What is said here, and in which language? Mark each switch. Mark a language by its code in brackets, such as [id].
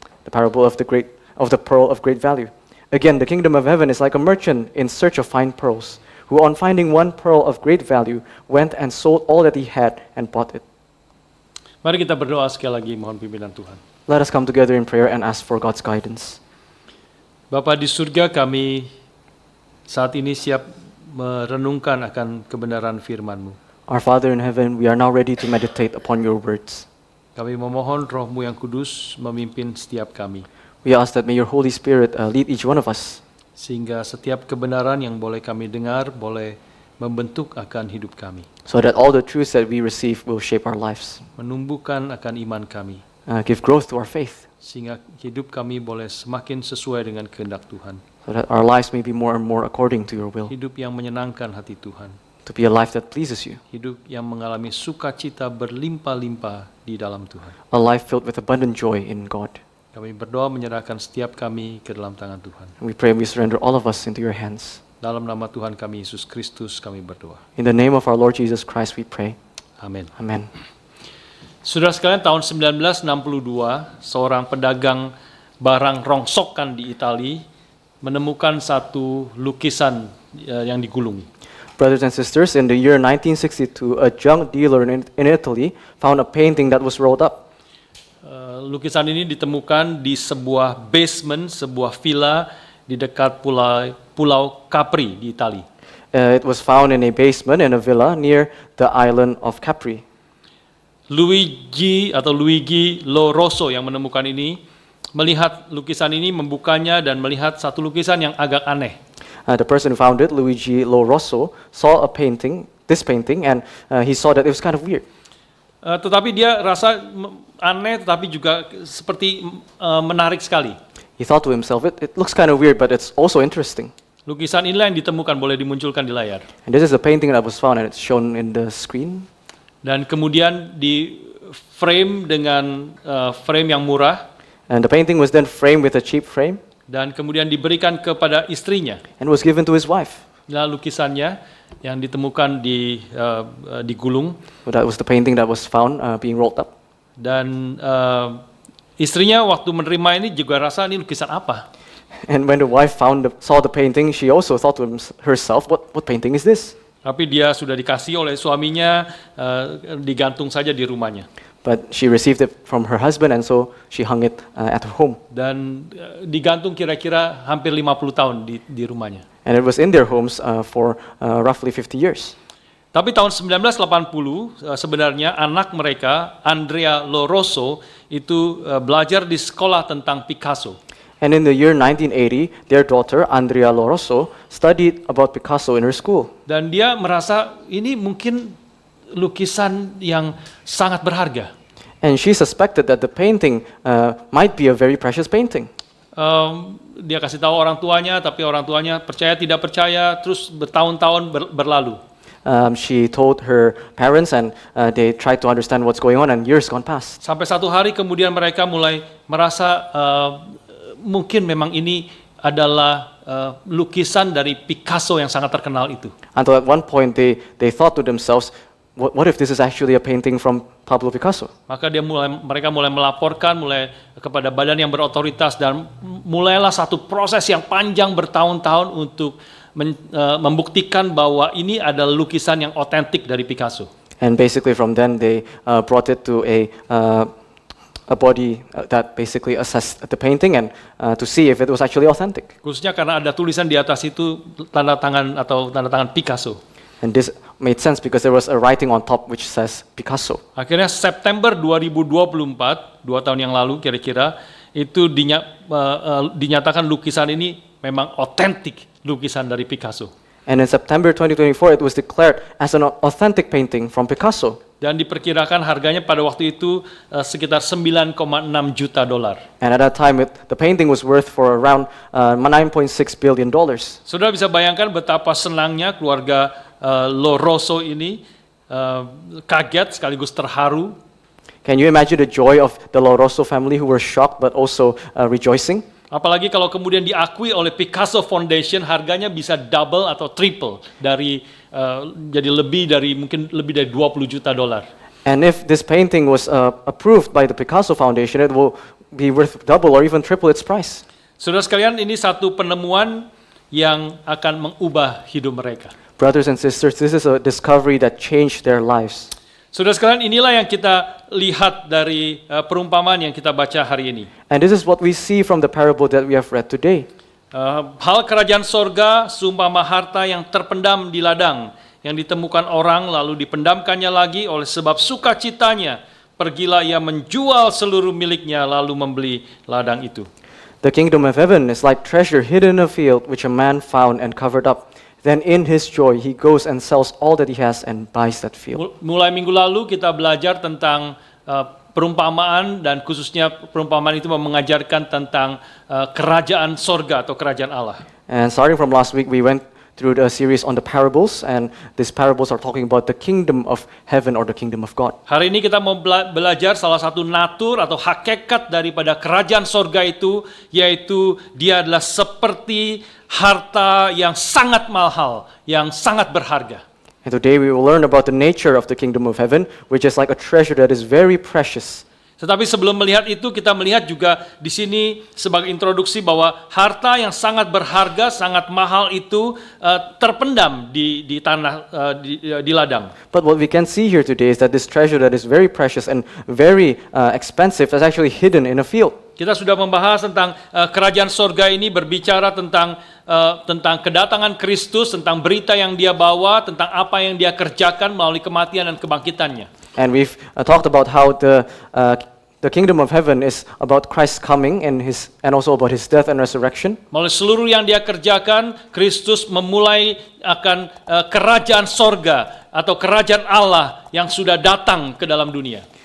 [en] The parable of the pearl of great value. Again, the kingdom of heaven is like a merchant in search of fine pearls, who on finding one pearl of great value, went and sold all that he had and bought it. [id] Mari kita berdoa sekali lagi, mohon pimpinan Tuhan. [en] Let us come together in prayer and ask for God's guidance. [id] Bapa di surga, kami saat ini siap merenungkan akan kebenaran firman-Mu. [en] Our Father in heaven, we are now ready to meditate upon your words. [id] Kami memohon Roh-Mu yang kudus memimpin setiap kami. [en] We ask that may your Holy Spirit lead each one of us. [id] Sehingga setiap kebenaran yang boleh kami dengar boleh membentuk akan hidup kami. [en] So that all the truths that we receive will shape our lives. [id] Menumbuhkan akan iman kami. [en] Give growth to our faith. [id] Sehingga hidup kami boleh semakin sesuai dengan kehendak Tuhan. [en] So that our lives may be more and more according to your will. [id] Hidup yang menyenangkan hati Tuhan. [en] To be a life that pleases you. [id] Hidup yang mengalami sukacita berlimpah-limpah di dalam Tuhan. [en] A life filled with abundant joy in God. [id] Kami berdoa menyerahkan setiap kami ke dalam tangan Tuhan. [en] We pray and we surrender all of us into your hands. [id] Dalam nama Tuhan kami Yesus Kristus kami berdoa. [en] In the name of our Lord Jesus Christ we pray. [id] Amin. [en] Amen. [id] Saudara sekalian, tahun 1962 seorang pedagang barang rongsokan di Italia menemukan satu lukisan yang digulung. [en] Brothers and sisters, in the year 1962, a junk dealer in Italy found a painting that was rolled up. [id] Lukisan ini ditemukan di sebuah basement, sebuah villa di dekat Pulau Capri di Italia. [en] It was found in a basement in a villa near the island of Capri. [id] Luigi Lorusso yang menemukan ini melihat lukisan ini, membukanya dan melihat satu lukisan yang agak aneh. [en] The person who found it, Luigi Lorusso, saw this painting, and he saw that it was kind of weird. [id] Tetapi dia rasa aneh, tetapi juga seperti menarik sekali. [en] He thought to himself, it looks kind of weird, but it's also interesting. [id] Lukisan inilah yang ditemukan, boleh dimunculkan di layar. [en] And this is the painting that was found, and it's shown in the screen. [id] Dan kemudian di frame dengan frame yang murah. [en] And the painting was then framed with a cheap frame. [id] Dan kemudian diberikan kepada istrinya. [en] And was given to his wife. [id] Nah, lukisannya yang ditemukan digulung. [en] So that was the painting that was found being rolled up. [id] Dan istrinya waktu menerima ini juga rasa ini lukisan apa? [en] And when the wife saw the painting, she also thought to herself, what painting is this? [id] Tapi dia sudah dikasih oleh suaminya, digantung saja di rumahnya. [en] But she received it from her husband, and so she hung it at her home. [id] Dan digantung kira-kira hampir 50 tahun di rumahnya. [en] And it was in their homes for roughly 50 years. [id] Tapi tahun 1980 sebenarnya anak mereka, Andrea Lorusso, itu belajar di sekolah tentang Picasso. [en] And in the year 1980, their daughter, Andrea Lorusso, studied about Picasso in her school. [id] Dan dia merasa ini mungkin lukisan yang sangat berharga. [en] And she suspected that the painting might be a very precious painting. [id] Dia kasih tahu orang tuanya, tapi orang tuanya percaya tidak percaya, terus bertahun-tahun berlalu. [en] She told her parents, and they tried to understand what's going on, and years gone past. [id] Sampai satu hari kemudian mereka mulai merasa mungkin memang ini adalah lukisan dari Picasso yang sangat terkenal itu. [en] Until at one point they thought to themselves, what if this is actually a painting from Pablo Picasso? [id] Maka mereka mulai melaporkan kepada badan yang berotoritas, dan mulailah satu proses yang panjang bertahun-tahun untuk membuktikan bahwa ini adalah lukisan yang otentik dari Picasso. [en] And basically from then they brought it to a body that basically assessed the painting and to see if it was actually authentic. [id] Khususnya karena ada tulisan di atas itu tanda tangan Picasso. [en] And this made sense because there was a writing on top which says Picasso. [id] Akhirnya September 2024, 2 tahun yang lalu kira-kira, itu dinyatakan lukisan ini memang otentik lukisan dari Picasso. [en] And in September 2024 it was declared as an authentic painting from Picasso. [id] Dan diperkirakan harganya pada waktu itu sekitar 9,6 juta dolar. [en] And at that time the painting was worth for around $9.6 billion. [id] Saudara bisa bayangkan betapa senangnya keluarga Lo Rosso ini, kaget sekaligus terharu. [en] Can you imagine the joy of the Lo Rosso family who were shocked but also rejoicing? [id] Apalagi kalau kemudian diakui oleh Picasso Foundation, harganya bisa double atau triple dari jadi mungkin lebih dari 20 juta dolar. [en] And if this painting was approved by the Picasso Foundation, it will be worth double or even triple its price. [id] Saudara sekalian, ini satu penemuan yang akan mengubah hidup mereka. [en] Brothers and sisters, this is a discovery that changed their lives. [id] Saudara sekalian, inilah yang kita lihat dari perumpamaan yang kita baca hari ini. [en] And this is what we see from the parable that we have read today. [id] Hal kerajaan sorga seumpama harta yang terpendam di ladang, yang ditemukan orang lalu dipendamkannya lagi oleh sebab sukacitanya. Pergilah ia menjual seluruh miliknya lalu membeli ladang itu. [en] The kingdom of heaven is like treasure hidden in a field which a man found and covered up. Then in his joy he goes and sells all that he has and buys that field. [id] Mulai minggu lalu kita belajar tentang perumpamaan, dan khususnya perumpamaan itu mengajarkan tentang kerajaan sorga atau kerajaan Allah. [en] And starting from last week we went through the series on the parables, and these parables are talking about the kingdom of heaven or the kingdom of God. [id] Hari ini kita mau belajar salah satu natur atau hakikat daripada kerajaan sorga itu, yaitu dia adalah seperti harta yang sangat mahal, yang sangat berharga. [en] And today we will learn about the nature of the kingdom of heaven, which is like a treasure that is very precious. [id] Tetapi sebelum melihat itu, kita melihat juga di sini sebagai introduksi bahwa harta yang sangat berharga, sangat mahal itu terpendam di tanah, di ladang. [en] But what we can see here today is that this treasure that is very precious and very expensive is actually hidden in a field. [id] Kita sudah membahas tentang kerajaan sorga ini, berbicara tentang kedatangan Kristus, tentang berita yang dia bawa, tentang apa yang dia kerjakan melalui kematian dan kebangkitannya. [en] And we've talked about how the kingdom of heaven is about Christ coming and also about his death and resurrection. [id] Melalui seluruh yang dia kerjakan, Kristus memulai akan kerajaan sorga atau kerajaan Allah yang sudah datang ke dalam dunia.